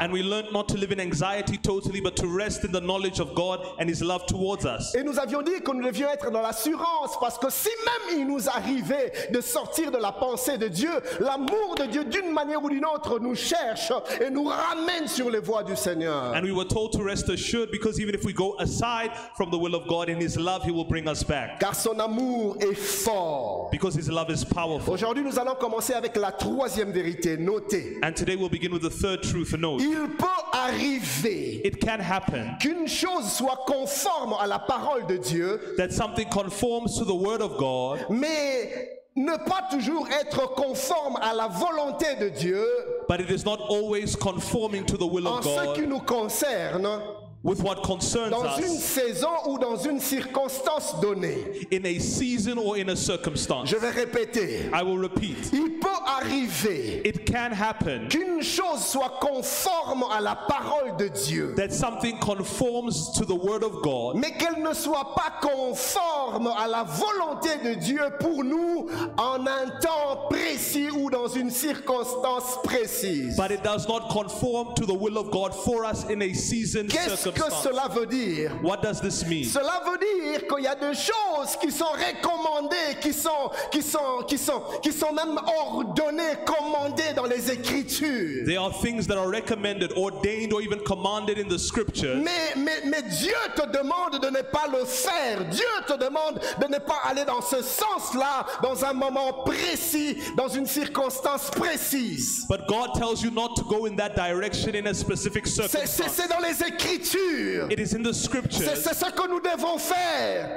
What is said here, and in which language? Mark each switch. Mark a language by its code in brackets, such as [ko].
[en] And we learned not to live in anxiety totally, but to rest in the knowledge of God and His love towards us. [fr] Et nous avions dit que nous devions être dans l'assurance, parce que si même il nous arrivait de sortir de la pensée de Dieu, l'amour de Dieu d'une manière ou d'une autre nous cherche et nous ramène sur les voies du Seigneur. [en] And we were told to rest assured, because even if we go aside from the will of God, in His love He will bring us back. [fr] Car son amour est fort. [en] Because His love is powerful. [fr] Aujourd'hui, nous allons commencer avec la troisième vérité. Notez. [en] And today we'll begin with the third truth. Note. [fr] Il peut arriver [en] It can happen [fr] qu'une chose soit conforme à la parole de Dieu, [en] that something conforms to the Word of God, [fr] mais ne pas toujours être conforme à la volonté de Dieu [en] but it is not always conforming to the will [fr] en [en] of [fr] ce [en] God [fr] qui nous concerne, [en] with what concerns [fr] dans une [en] us [fr] saison ou dans une circonstance donnée. [en] in a season or in a circumstance. [fr] Je vais répéter. [en] I will repeat. [fr] Il peut arriver [en] It can happen [fr] qu'une chose soit conforme à la parole de Dieu, [en] that something conforms to the Word of God, [fr] mais qu'elle ne soit pas conforme à la volonté de Dieu pour nous en un temps précis ou dans une circonstance précise. [en] but it does not conform to the will of God for us in a season [fr] Qu'est-ce que [en] circumstance. [fr] cela veut dire? [en] What does this mean? [fr] Cela veut dire qu'il y a des choses qui sont recommandées, qui sont même ordonnées, commandées dans les Écritures. [en] There are things that are recommended, ordained, or even commanded in the Scripture. [fr] Mais Dieu te demande de ne pas le faire. Dieu te demande de ne pas aller dans ce sens-là, dans un moment précis, dans une circonstance précise. [en] But God tells you not to go in that direction in a specific circumstance. [fr] C'est dans les Écritures. [en] It is in the Scriptures. [fr] C'est ce que nous devons faire.